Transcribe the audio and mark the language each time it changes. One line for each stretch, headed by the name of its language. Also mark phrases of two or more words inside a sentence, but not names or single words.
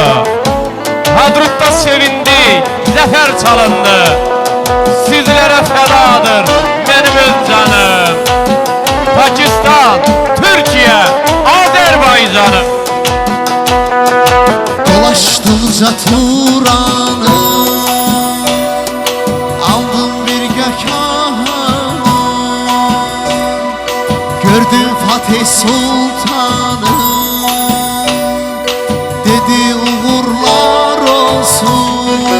Azerbaijani: Hadrutda sevindik, zəfər çalındı. Sizlərə fədadır mənim öz canım. Pakistan, Türkiyə, Azərbaycanım.
Turkish: Dolaştıkça Turan'ı aldım bir gökhanı. Gördüm Fatih Sultan'ı, dedi uğurlar olsun.